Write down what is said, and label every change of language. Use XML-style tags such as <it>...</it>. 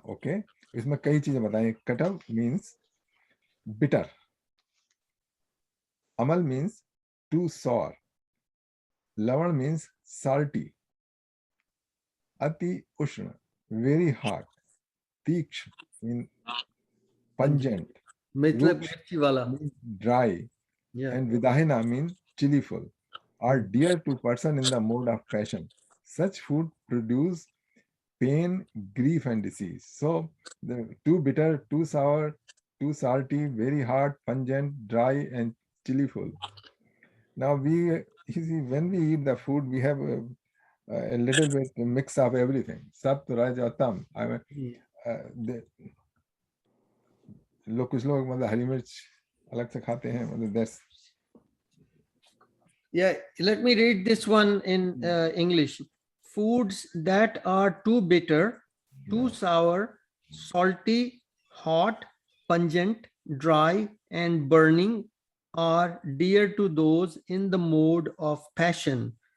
<hi>Okay, इसमें कई चीजें बताई। कटव means bitter, Amal means to sorry, लवण मीन्स salty, अति उष्ण वेरी hot, तीक्ष्ण मीन pungent, मतलब मिर्ची वाला,</hi> <en>dry, and vidahina mean chillyful, are dear to person in the mode of passion. Such food produce pain, grief, and disease. So the too bitter, too sour, too salty, very hot, pungent, dry, and chillyful. Now when we eat the food, we have a little bit mix of everything.</en> <hi>Sapt, Raj, और तम। I mean, कुछ लोग मतलब हरी मिर्च अलग से खाते हैं, मतलब</hi> <en>that's. Yeah, let me read this one in English. Foods that are too bitter, too sour, salty, hot, pungent, dry, and burning are dear to those in the mode of passion.</en>